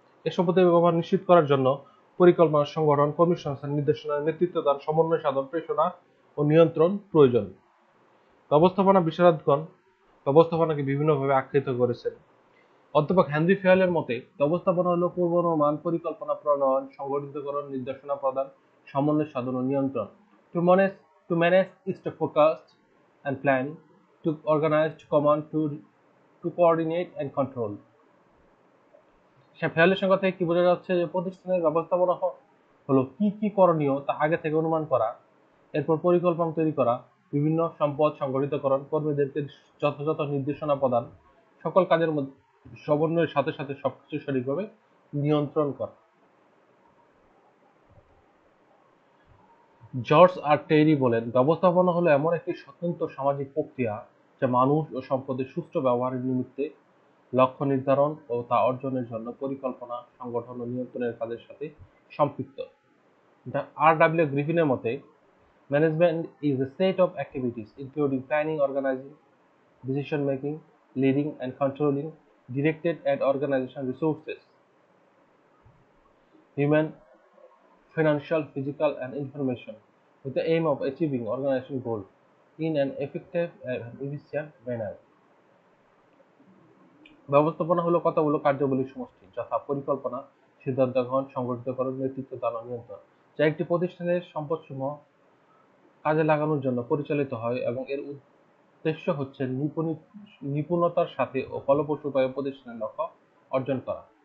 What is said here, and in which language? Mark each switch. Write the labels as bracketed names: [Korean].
[Bangla] এ সম্পদের ব্যবহার নিশ্চিত করার জন্য পরিকল্পনা, সংগঠন, কর্মসংস্থান, নির্দেশনা, নেতৃত্বদান, সমন্বয় সাধন, প্রেরণা ও নিয়ন্ত্রণ প্রয়োজন। ব্যবস্থাপনা বিশারদগণ ব্যবস্থাপনাকে বিভিন্নভাবে আখ্যায়িত করেছেন। অধ্যাপক হেনরি ফেয়ালের মতে ব্যবস্থাপনা হলো পূর্বানুমান, পরিকল্পনা প্রণয়ন, সংগঠিতকরণ, নির্দেশনা প্রদান, সমন্বয় সাধন ও নিয়ন্ত্রণ। [English] To manage is to focus and plan, to organize, to command, to coordinate and control. [Bangla] ফেয়ালের সংখ্যা থেকে কি বোঝা যাচ্ছে যে প্রতিষ্ঠানের ব্যবস্থাপনা হলো কি কি করণীয় তা আগে থেকে অনুমান করা, এরপর পরিকল্পনা তৈরি করা, বিভিন্ন সম্পদ সংগঠিতকরণ, কর্মীদেরকে যথাযথ নির্দেশনা প্রদান, সকল কাজের মধ্যে সমন্বয়ের সাথে সাথে সবকিছু সঠিকভাবে নিয়ন্ত্রণ করা। জর্জ আর টেরি বলেন, ব্যবস্থাপনা হলো এমন একটি স্বতন্ত্র সামাজিক প্রক্রিয়া যা মানুষ ও সম্পদের সুষ্ঠু ব্যবহারের নিমিত্তে লক্ষ্য নির্ধারণ ও তা অর্জনের জন্য পরিকল্পনা, সংগঠন ও নিয়ন্ত্রণের কাজের সাথে সম্পৃক্ত। আর.ডব্লিউ. গ্রিফিনের মতে, [English] Management is a set of activities including planning, organizing, decision making, leading and controlling directed at organization resources, human, financial, physical and information with the aim of achieving organization goal in an effective and efficient manner. [Bangla] ব্যবস্থাপনা হলো কতগুলো কার্যাবলীর সমষ্টি, যথা পরিকল্পনা, সিদ্ধান্ত গ্রহণ, সংগঠিতকরণ, নেতৃত্ব দান ও নিয়ন্ত্রণ, যা একটি প্রতিষ্ঠানের সম্পদসমূহ কাজে লাগানোর জন্য পরিচালিত হয় এবং এর উদ্দেশ্য হচ্ছে নিপুণতার সাথে ও ফলপ্রসূ উপায়ে প্রতিষ্ঠানের লক্ষ্য অর্জন করা।